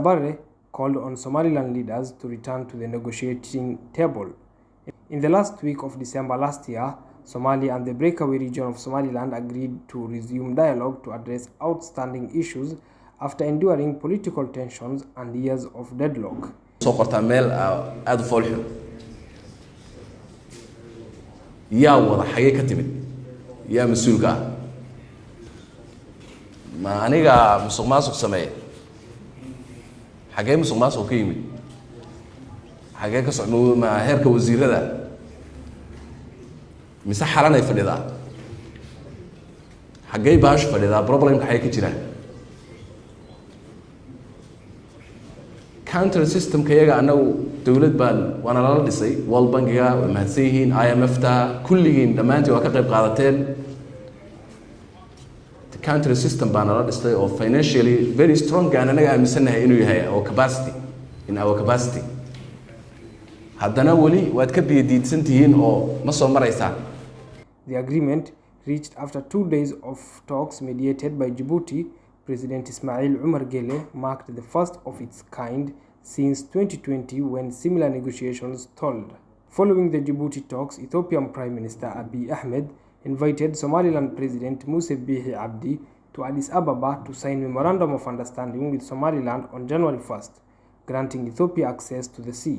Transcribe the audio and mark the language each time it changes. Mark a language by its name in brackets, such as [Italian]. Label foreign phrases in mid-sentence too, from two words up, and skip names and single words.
[English] Barre called on Somaliland leaders to return to the negotiating table. In the last week of December last year, Somalia and the breakaway region of Somaliland agreed to resume dialogue to address outstanding issues after enduring political tensions and years of deadlock. [Somali] soo qortaa meel aad u foolxun yaa wada xagee ka timid yaa mas'uulka ah ma aniga musuqmaasuq sameeyay xagee musuqmaasuq ka yimid xagee ka socdo ma heerka wasiirada mise xalanay fadhidaa xagee baash fadhidaa problemka xagee ka jira [English] counter system [Somali] kayaga anagu dawlad baan waana la dhisay World Bank-ga waa mahadsan yihiin IMF-ta kulligiin dhamaantii waa ka qayb qaadateen [English] the counter system [Somali] baan la dhisay oo [English] financially very strong [Somali] gaan anaga aaminsanahay inuu yahay oo capacity [English] in our capacity [Somali] haddana wali waad ka biyadiidsan tihiin oo ma soo maraysaa. [English] The agreement, reached after 2 days of talks mediated by Djibouti, President Ismail Omar Guelleh, marked the first of its kind since 2020 when similar negotiations stalled. Following the Djibouti talks, Ethiopian Prime Minister Abiy Ahmed invited Somaliland President Muse Bihi Abdi to Addis Ababa to sign Memorandum of Understanding with Somaliland on January 1st, granting Ethiopia access to the sea.